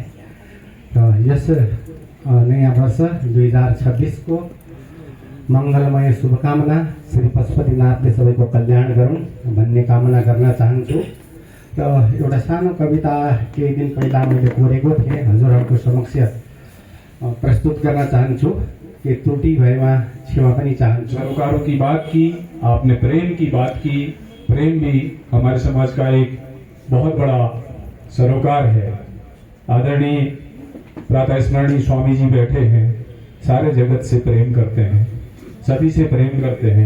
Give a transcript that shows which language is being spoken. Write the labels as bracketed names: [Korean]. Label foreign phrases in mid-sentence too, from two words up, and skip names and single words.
[Nepali] र यस नयाँ वर्ष 2026 को मङ्गलमय शुभकामना, श्री पशुपतिनाथले सबैको कल्याण गरून् भन्ने कामना गर्न चाहन्छु। र एउटा सानो कविता केही दिन पहिला मैले कोरेको थिएँ, हजुरहरूको समक्ष प्रस्तुत गर्न चाहन्छु। कि त्रुटि भएमा क्षमा पनि चाहन्छु। [Hindi] सरोकारों की बात की आपने, प्रेम की बात की। प्रेम भी हमारे समाज का एक बहुत बड़ा सरोकार है। आदरणीय प्रातः स्मरणीय स्वामी जी बैठे हैं, सारे जगत से प्रेम करते हैं, सभी से प्रेम करते हैं।